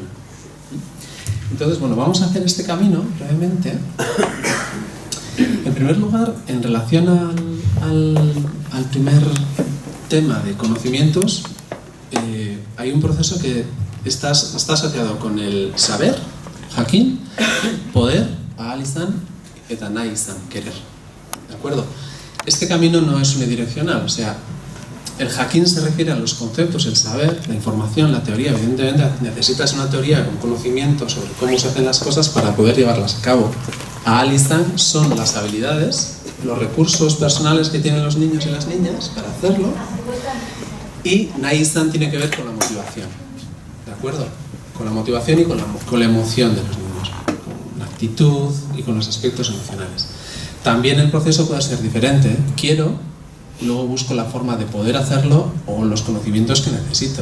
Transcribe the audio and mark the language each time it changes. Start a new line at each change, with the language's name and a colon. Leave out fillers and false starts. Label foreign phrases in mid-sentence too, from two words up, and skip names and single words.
Spanish: Entonces, bueno, vamos a hacer este camino brevemente. En primer lugar, en relación al primer tema de conocimientos, hay un proceso que está asociado con el saber, jakin, poder,
Basque: ahal-izan, eta nahi-izan,
Spanish: querer. ¿De acuerdo? Este camino no es unidireccional, o sea, el jakin se refiere a los conceptos, el saber, la información, la teoría. Evidentemente necesitas una teoría con conocimiento sobre cómo se hacen las cosas para poder llevarlas a cabo. Ahal-izan son las habilidades, los recursos personales que tienen los niños y las niñas para hacerlo. Y nahi-izan tiene que ver con la motivación, ¿de acuerdo? Con la motivación y con la emoción de los niños, con la actitud y con los aspectos emocionales. También el proceso puede ser diferente. Quiero, luego busco la forma de poder hacerlo o los conocimientos que necesito.